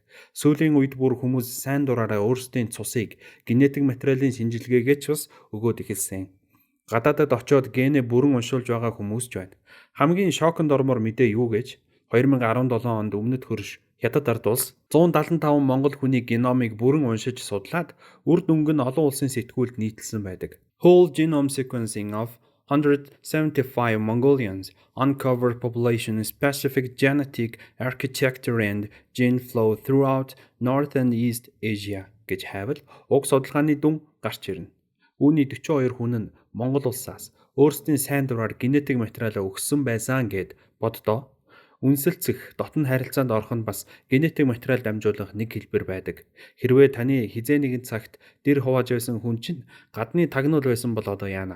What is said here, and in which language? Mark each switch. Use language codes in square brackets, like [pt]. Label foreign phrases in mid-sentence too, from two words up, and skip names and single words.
[mn] Сүүлийн үед бүр хүмүүс сайн дураараа өөрсдийн цусыг генетик материалын шинжилгээгээ ч бас өгөөд эхэлсэн. Гадаадад очиод генэ бүрэн уншуулж байгаа хүмүүс ч байна. Хамгийн шоконд ормоор мэдээ юу гэж 2017 онд Өмнөд хөрш Хятад ард улс 175 монгол хүний геномыг бүрэн уншиж судлаад үр дүнг нь олон улсын сэтгүүлд нийтэлсэн байдаг. [en] Whole genome sequencing of 175 Mongolians uncovered population-specific genetic architecture and gene flow throughout North and East Asia [mn] гэж хайвал уг судалгааны дүн гарч ирнэ. Үүний 42 хүн нь Монгол улсаас өөрсдийн сайн дураар генетик материалаа өгсөн байсан гэд боддоо. Үнсэлцэх, дотн харилцаанд орох нь бас генетик материал дамжуулах нэг хэлбэр байдаг. Хэрвээ таны хизээ нэгэн цагт дэр хувааж байсан хүн чинь гадны тагнуул байсан бол одоо яана?